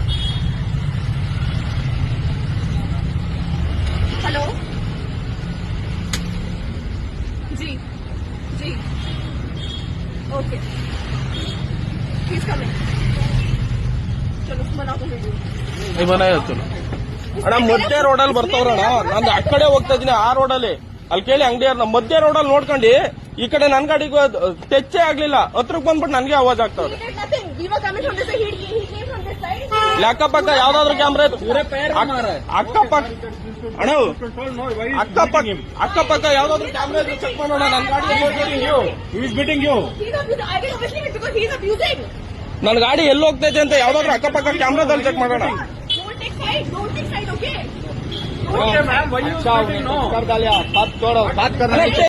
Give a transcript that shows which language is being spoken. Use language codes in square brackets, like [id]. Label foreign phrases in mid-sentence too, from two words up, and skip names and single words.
[en] हेलो [hi] जी जी, [en] okay, please coming. [hi] चलो बना दो वीडियो। नहीं बनाया चलो [kn] ಅಣ್ಣ ಮಧ್ಯ ರೋಡಲ್ಲಿ ಬರ್ತಾವ್ರಣ್ಣ ನಾನು ಆ ಕಡೆ ಹೋಗ್ತಾ ಇದೀನಿ ಆ ರೋಡಲ್ಲಿ ಅಲ್ಲಿ ಕೇಳಿ ಅಂಗಡಿಯವ್ರನ್ನ ಮಧ್ಯ ರೋಡಲ್ಲಿ ನೋಡ್ಕೊಂಡು ಈ ಕಡೆ ನನ್ ಗಾಡಿಗೆ ಟೆಚ್ಚೇ ಆಗ್ಲಿಲ್ಲ ಹತ್ರಕ್ ಬಂದ್ಬಿಟ್ಟು ನನ್ಗೆ ಆವಾಜ್ ಆಗ್ತಾವ್ರೆ ಅಕ್ಕಪಕ್ಕ ಯಾವ್ದಾದ್ರು ಕ್ಯಾಮ್ರಾ ಅಕ್ಕಪಕ್ಕ ಅಣ್ಣ ಅಕ್ಕಪಕ್ಕ ಯಾವ್ದಾದ್ರು ಕ್ಯಾಮ್ರಾ ಇದ್ರೆ ಚೆಕ್ ಮಾಡೋಣ ನನ್ ಗಾಡಿ ನನ್ ಗಾಡಿ ಎಲ್ಲಿ ಹೋಗ್ತೈತೆ ಅಂತ ಯಾವ್ದಾದ್ರು ಅಕ್ಕಪಕ್ಕ ಕ್ಯಾಮ್ರಾದಲ್ಲಿ ಚೆಕ್ ಮಾಡೋಣ [en] Don't take side, okay? [hi] अच्छा मैम वही कर डालिए बात छोड़ो बात करना